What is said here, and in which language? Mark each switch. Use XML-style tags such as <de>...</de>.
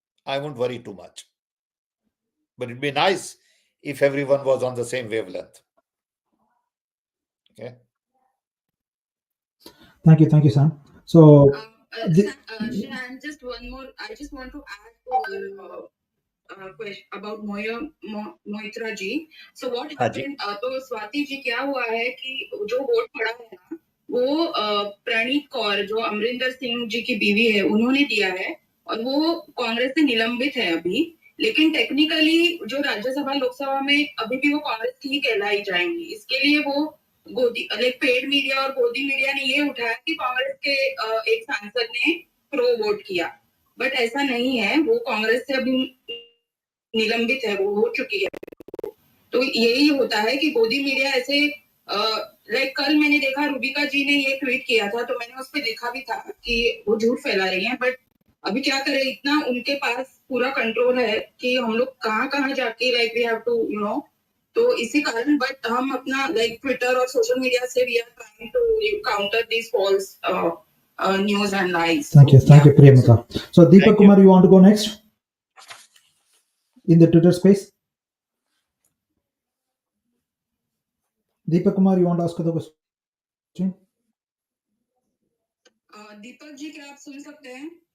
<en>I won't worry too much. But it'd be nice if everyone was on the same wavelength. Okay. Thank you, Sam. So, Shan, just one more. I just want to add to her question about Moitra ji. So what</en> <hi>हाँ जी.</hi> <en>happened?</en> <hi>तो स्वाति जी क्या हुआ है कि जो vote पड़ा है ना, वो प्रणीत कौर जो अमरिंदर सिंह जी की बीवी है, उन्होंने दिया है और वो कांग्रेस से निलंबित है अभी. लेकिन टेक्निकली जो राज्यसभा लोकसभा में अभी भी वो कांग्रेस की ही कहलाई जाएंगी. इसके लिए वो गोदी पेड मीडिया और गोदी मीडिया ने ये उठाया कि कांग्रेस के एक सांसद ने प्रो वोट किया, बट ऐसा नहीं है. वो कांग्रेस से अभी निलंबित है, वो हो चुकी है. तो यही होता है कि गोदी मीडिया ऐसे कल मैंने देखा रूबिका जी ने ये ट्वीट किया था, तो मैंने उस पर देखा भी था कि वो झूठ फैला रही हैं. बट अभी क्या करें, इतना उनके पास पूरा कंट्रोल है कि हम लोग कहाँ कहाँ जाके</hi> <en>we have to</en> <hi>तो इसी कारण. बट हम अपना ट्विटर और सोशल मीडिया से</hi> <en>We are trying to counter this false news and lies. Thank you, Priyamata. So, Deepak Kumar, you want to go next in the Twitter space? Deepak Kumar, you want to ask the question?</en> <hi>Deepak ji, क्या आप सुन सकते हैं?</hi>